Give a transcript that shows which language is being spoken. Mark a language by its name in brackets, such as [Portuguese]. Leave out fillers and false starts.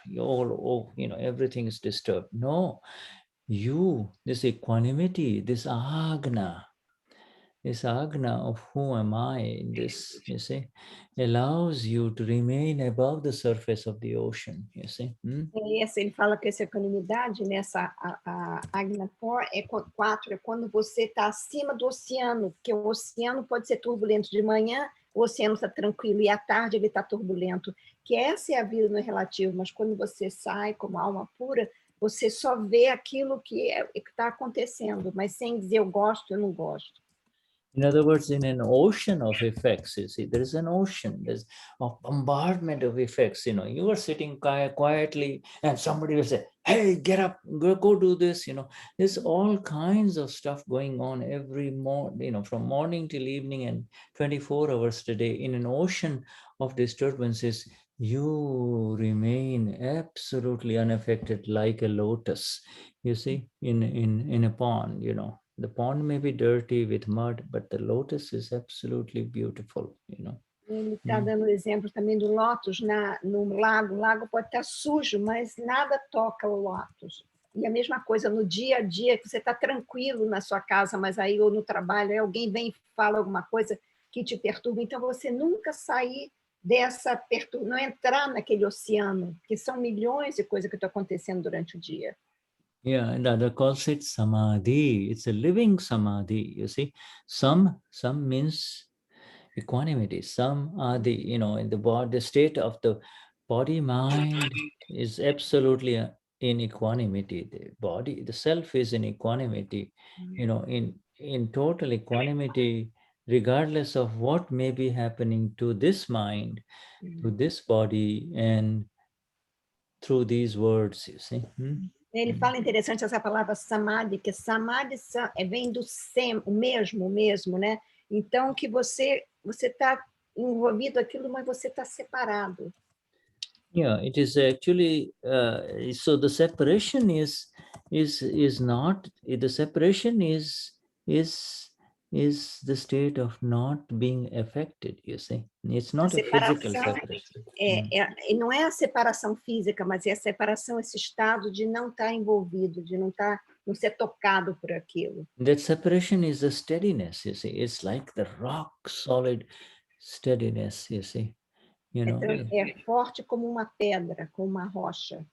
[English] You know, everything is disturbed. No, this equanimity, this agna of who am I in this, you see, allows you to remain above the surface of the ocean, you see. [Portuguese] Ele fala que essa equanimidade, nessa Agna 4, é quando você está acima do oceano, porque o oceano pode ser turbulento de manhã, o oceano está tranquilo, e à tarde ele está turbulento, que essa é a vida no relativo, mas quando você sai como alma pura, você só vê aquilo que está acontecendo, mas sem dizer eu gosto, eu não gosto. [English] In other words, in an ocean of effects, you see, there is an ocean, there's a bombardment of effects. You know, you are sitting quietly and somebody will say, hey, get up, go do this. You know, there's all kinds of stuff going on every morning, you know, from morning till evening and 24 hours a day. In an ocean of disturbances, you remain absolutely unaffected like a lotus, you see, in a pond, you know. The pond may be dirty with mud, but the lotus is absolutely beautiful, you know. [Portuguese] Ele está dando o exemplo também do lótus no lago. O lago pode estar sujo, mas nada toca o lótus. E a mesma coisa no dia a dia, que você está tranquilo na sua casa, mas aí ou no trabalho, aí alguém vem e fala alguma coisa que te perturba. Então, você nunca sair dessa não entrar naquele oceano, que são milhões de coisas que estão acontecendo durante o dia. [English] Yeah, and Dada calls it samadhi. It's a living samadhi, you see. Some means equanimity. Some are in the body, the state of the body mind is absolutely in equanimity. The body, the self is in equanimity, in total equanimity, regardless of what may be happening to this mind, to this body, and through these words, you see. [Portuguese] Ele fala interessante essa palavra samadhi, que samadhi vem do o mesmo, né? Então, que você está envolvido aquilo, mas você está separado. [English] Yeah, it is actually, so the separation is not, the separation is the state of not being affected, you see. It's not a physical separation. [Portuguese] E não é a separação física, mas é a separação, esse estado de não estar envolvido, de não ser tocado por aquilo. [English] That separation is the steadiness, you see. It's like the rock solid steadiness, you see. [Portuguese] É forte como uma pedra, como uma rocha.